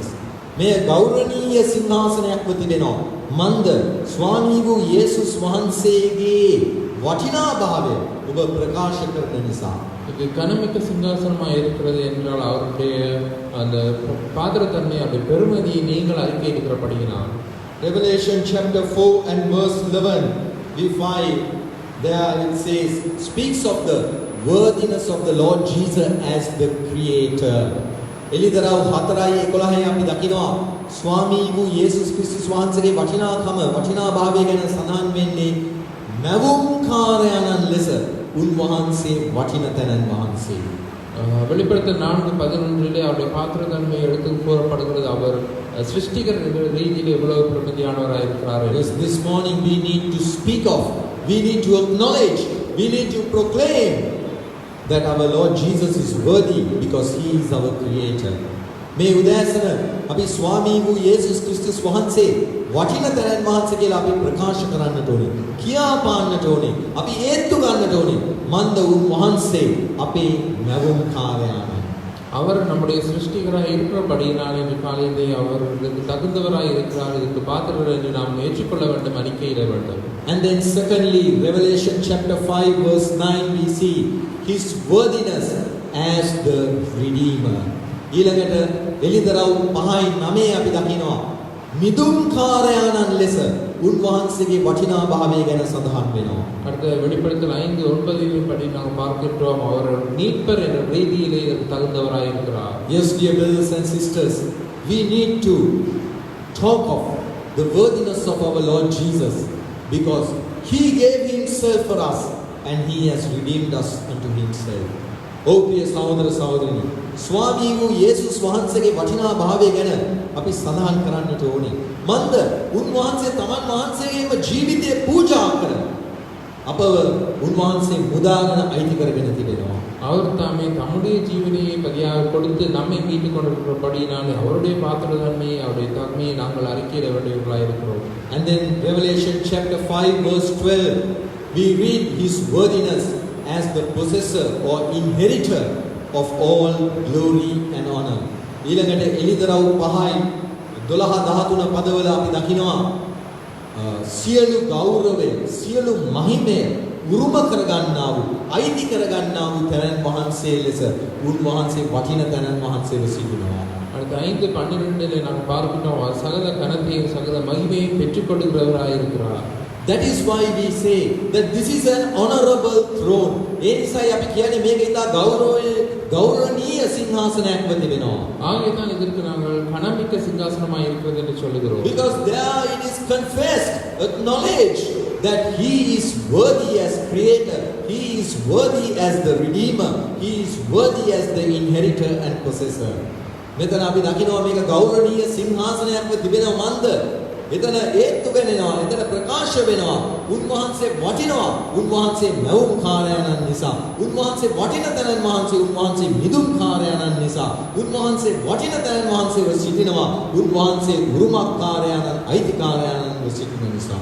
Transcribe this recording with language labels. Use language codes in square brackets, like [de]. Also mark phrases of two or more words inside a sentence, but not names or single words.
[si] මේ ගෞරවනීය සිංහාසනයක්ව තිබෙනවා. මන්ද ස්වාමී වූ යේසුස් වහන්සේගේ වටිනා භාවය ඔබ ප්‍රකාශ කරන නිසා. [ta] இது கனமிக்க சிங்காசனமாக இருக்கிறது என்றால் அவருடைய அந்த பாத்திரத்தன்மை, அவருடைய பெருமதியை நீங்கள் அறிக்கையிடுகிறபடியினால். [en] Revelation chapter 4 and verse 11 we find there it says, speaks of the worthiness of the Lord Jesus as the creator. [si] එළිදරව් 4:11 අපි දකිනවා ස්වාමී වූ යේසුස් ක්‍රිස්තුස් වහන්සේගේ වටිනාකම, වටිනා භාවය ගැන සඳහන් වෙන්නේ මැවුම්කාරයන්න් ලෙස උන්වහන්සේ වටින තැනන් වහන්සේ. [ta] வெளிப்படுத்தல் 4:11 அவருடைய பாத்திரத்தன்மை எடுத்து கூறப்படுகிறது. அவர் சிருஷ்டிகர் ரீதியில் எவ்வளவு பிரமிதியானவராக இருக்கிறார். [en] This morning we need to speak of, we need to acknowledge, we need to proclaim that our Lord Jesus is worthy because he is our creator. [si] මේ උදෑසන අපි ස්වාමී වූ යේසුස් ක්‍රිස්තුස් වහන්සේ වටින තැනන් වහන්සේ කියලා අපි ප්‍රකාශ කරන්නට ඕනේ. කියා පාන්නට ඕනේ. අපි ඒත්තු ගන්නට ඕනේ. මන්ද උන් වහන්සේ අපේ මැවුම් කාර්යයන්. [ta] அவர் நம்முடைய சிருஷ்டிகராய் இருக்கிறபடியினால் இந்த காலையிலே அவர் இதற்கு தகுந்தவராய் இருக்கிறார், இதற்கு பாத்திரர் என்று நாம் ஏற்றுக்கொள்ள வேண்டும், அறிக்கையிட வேண்டும். [en] And then secondly, Revelation chapter 5 verse 9 we see his worthiness as the Redeemer. [si] ඊළඟට එලිදරව් 5:9 අපි දකිනවා මිදුම් කාර්යයන් ලෙස උන්වහන්සේගේ වටිනා භාවය ගැන සඳහන් වෙනවා. [ta] அடுத்த வெளிப்படுத்தல் 5:9 படி நாம் பார்க்கின்றோம், அவர் மீட்பர் என்ற ரீதியிலே இதற்கு தகுந்தவராய் இருக்கிறார். [en] Yes, dear brothers and sisters, we need to talk of the worthiness of our Lord Jesus because he gave himself for us and he has redeemed us unto himself. [si] Oh ප්‍රිය සහෝදර සහෝදරිනි, ස්වාමී වූ යේසුස් වහන්සේගේ වටිනා භාවය ගැන අපි සඳහන් කරන්නට ඕනේ. මන්ද උන්වහන්සේ තමන් වහන්සේගේම ජීවිතය පූජා කරන අපව උන්වහන්සේ මුදාගෙන අයිති කරගෙන තිබෙනවා. [ta] அவர் தாமே தம்முடைய ஜீவனையை பலியாக கொடுத்து நம்மை மீட்டுக் கொண்டிருக்கிறபடியினாலே அவருடைய பாத்திரத்தன்மையை, அவருடைய தன்மையை நாங்கள் அறிக்கையிட வேண்டியவர்களாக இருக்கிறோம். [en] And then Revelation chapter 5 verse 12 we read his worthiness as the possessor or inheritor of all glory and honor. [si] ඊළඟට එලිදරව් 5:12-13 පදවල අපි දකිනවා සියලු ගෞරවය, සියලු මහිමය උරුම කරගන්නා වූ, අයිති කරගන්නා වූ තැනන් වහන්සේ ලෙස උන්වහන්සේ වටින තැනන් වහන්සේව සිටිනවා. [ta] அடுத்த 5:12 நாம் பார்க்கிறோம், சகல கனத்தையும் சகல மகிமையும் பெற்றுக்கொள்கிறவராய் இருக்கிறார். [en] That is why we say that this is an honorable throne. [si] ඒ නිසායි අපි කියන්නේ මේක ඉතා ගෞරවනීය සිංහාසනයක්ව තිබෙනවා. [ta] ஆகையால் இதற்கு நாங்கள் கனமிக்க சிங்காசனமாய் இருக்கிறது என்று சொல்லுகிறோம். [en] Because there it is confessed, acknowledged that he is worthy as creator, he is worthy as the redeemer, he is worthy as the inheritor and possessor. [si] මෙතන අපි දකිනවා මේක ගෞරවනීය සිංහාසනයක්ව තිබෙනවා. මන්ද එතන ඒත්තු වෙනවා, එතන ප්‍රකාශ වෙනවා උන්වහන්සේ වටිනවා, උන්වහන්සේ මැවුම් කාර්යයන් නිසා, උන්වහන්සේ වටින තැනන් වහන්සේ, උන්වහන්සේ මිදුම් කාර්යයන් නිසා, උන්වහන්සේ වටින තැනන් වහන්සේව සිටිනවා, උන්වහන්සේ උරුමක් කාර්යයන්, අයිතිකාරයන්ව සිටින නිසා.